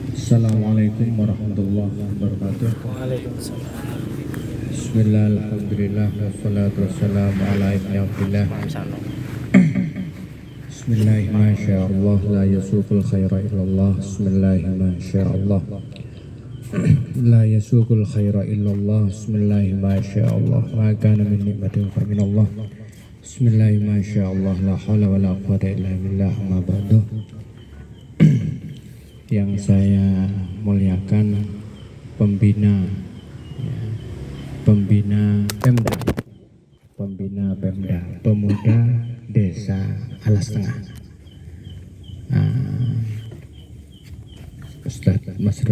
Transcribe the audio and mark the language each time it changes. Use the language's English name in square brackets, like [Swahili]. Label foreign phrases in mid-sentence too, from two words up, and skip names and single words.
[Arabic] السلام عليكم ورحمة الله وبركاته. وعليكم السلام. بسم الله، الحمد لله، والصلاة والسلام على ابن عبد الله. بسم الله، ما شاء الله، لا يسوق الخير إلا الله. بسم الله، ما شاء الله، لا يسوق الخير إلا الله. بسم الله، ما شاء الله، ما كان من نعمة فمن الله. بسم الله، ما شاء الله, لا حول ولا قوة إلا بالله، أما بعد. [Indonesian] Yang saya muliakan pembina Pemda Pemuda Desa Alas Tengah, Ustadz Masrur.